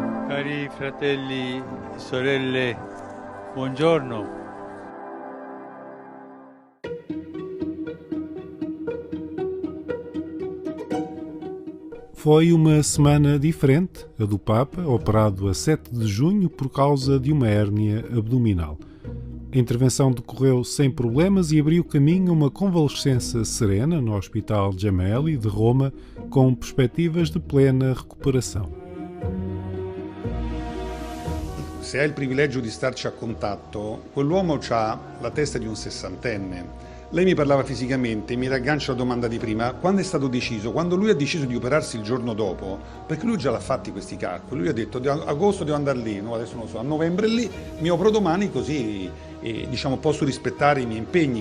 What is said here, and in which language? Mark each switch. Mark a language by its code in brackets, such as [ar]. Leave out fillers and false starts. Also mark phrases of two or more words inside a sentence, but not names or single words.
[it] Cari fratelli e sorelle, buongiorno. [pt] Foi uma semana diferente, a do Papa, operado a 7 de junho por causa de uma hérnia abdominal. A intervenção decorreu sem problemas e abriu caminho a uma convalescença serena no Hospital Gemelli de Roma, com perspectivas de plena recuperação. [it] Se hai il privilegio di starci a contatto, quell'uomo ha la testa di un sessantenne. Lei mi parlava fisicamente, mi raggancio alla domanda di prima, quando è stato deciso? Quando lui ha deciso di operarsi il giorno dopo, perché lui già l'ha fatti questi calcoli, lui ha detto agosto devo andare lì, no? Adesso non lo so, a novembre lì, mi opero domani così posso rispettare i miei impegni.